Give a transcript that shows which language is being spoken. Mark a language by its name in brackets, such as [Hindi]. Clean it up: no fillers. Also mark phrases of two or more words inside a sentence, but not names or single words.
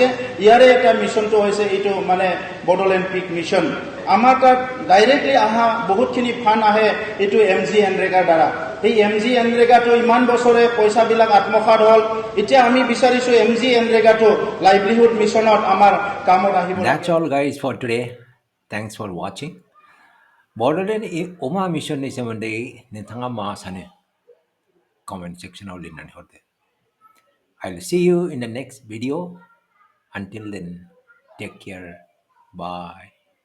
[Assamese] ইয়াৰে এটা মিছনটো হৈছে এইটো মানে বডোলেণ্ড পিক মিছন. আমাৰ তাত ডাইৰেক্টলি অহা বহুতখিনি ফাণ্ড আহে এইটো MG এনৰেগাৰ দ্বাৰা. এই MG এনৰেগাটো ইমান বছৰে পইচাবিলাক আত্মসাৎ হ'ল. এতিয়া আমি বিচাৰিছোঁ MG এনৰেগাটো লাইভলিহুড মিছনত আমাৰ কামত আহিব. [English] That's all guys for today. Thanks for watching. [Bodo] बड'लेण्ड अमा मिशननि सोमोन्दै नोंथाङा मा सानो? [English] comment section [Bodo] आव लिरनानै हरदो. [English] I'll see you in the next video. Until then, take care. Bye.